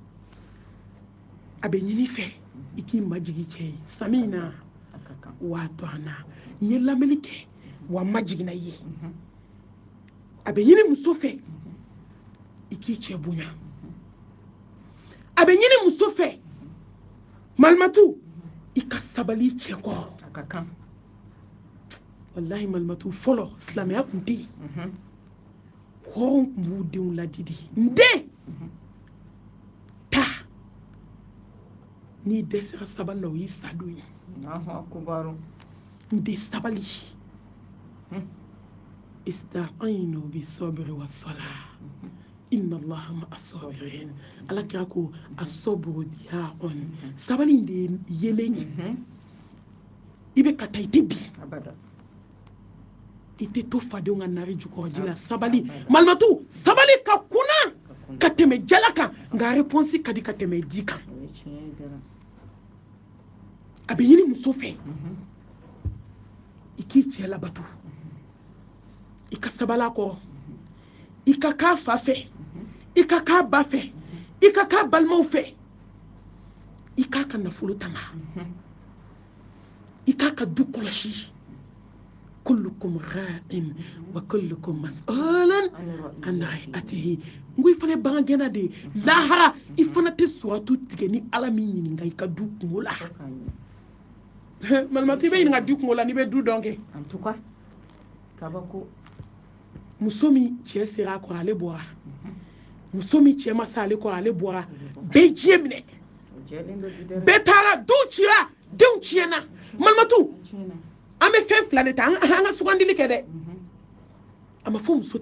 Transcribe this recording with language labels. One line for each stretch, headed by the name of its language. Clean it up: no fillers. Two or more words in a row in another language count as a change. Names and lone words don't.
Bambara: a bɛ ɲini fɛ i k'i majigi cɛ ye sami na wa to an na n ye lamɛnni kɛ wa n majiginna i ye a bɛ ɲini muso fɛ i k'i cɛ bonya a bɛ ɲini muso fɛ Malimatu i ka sabali cɛ kɔ wallahi Malimatu fɔlɔ silamɛya tun tɛ yen hɔrɔn tun b'u denw ladidi n den taa n'i dɛsɛra sabali la o y'i sadon ye n den sabali
Arabic: استعينوا بالصبر والصلاة إن الله مع الصابرين
Bambara: ala kira ko
Arabic: الصبر ضياء
Bambara: sabali de yeleni ibe kata ite bi abada ite to fadenw ka nari jukɔrɔji la sabali malimatu sabali ka kunna ka tɛmɛ jala kan nka réponse ka di ka tɛmɛ di kan a bɛ ɲini muso fɛ i k'i cɛ labato i ka sabali a kɔrɔ i ka k'a fa fɛ i ka k'a ba fɛ i ka k'a balimaw fɛ i k'a ka nafolo tanga i k'a ka du kɔlɔsi
Arabic: كلكم راع وكلكم مسؤول عن رعيته
Bambara: ngo i fana bagan gɛnna de lahara i fana tɛ suratu tigɛ ni ala min ɲininka i ka du kungo la malimatu i bɛ ɲininka du kungo la n'i bɛ du dɔn kɛ
French: en tout cas kabako
Bambara: muso min cɛ sera a kɔrɔ ale bɔra muso min cɛ ma se ale kɔrɔ ale bɔra bɛɛ diɲɛ minɛ bɛɛ taara duw cira denw tiɲɛna malimatu an bɛ fɛn fila de ta an ka sugandili kɛ dɛ a ma fɔ muso